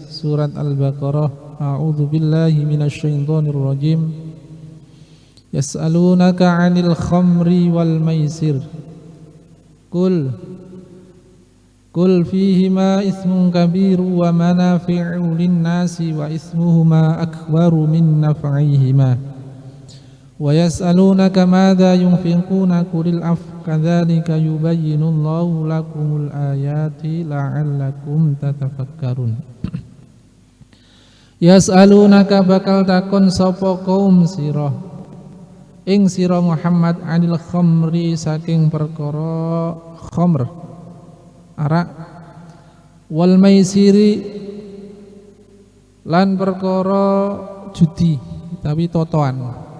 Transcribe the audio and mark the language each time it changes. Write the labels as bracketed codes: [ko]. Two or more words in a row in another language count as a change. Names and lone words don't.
[ar] Surat Al-Baqarah. أعوذ بالله من الشيطان الرجيم. يسألونك عن الخمر والميسر. قل فيهما إثم كبير ومنافع للناس وإثمهما أكبر من نفعهما. ويسألونك ماذا ينفقون قل العفو كذلك يبين الله لكم الآيات لعلكم تتفكرون. [jv] Yas'alunaka bakal takon sapa kaum sira ing sira Muhammad [ar] عن الخمر [jv] saking perkara khamr arak [ar] والميسر [jv] lan perkara judi tapi totoan.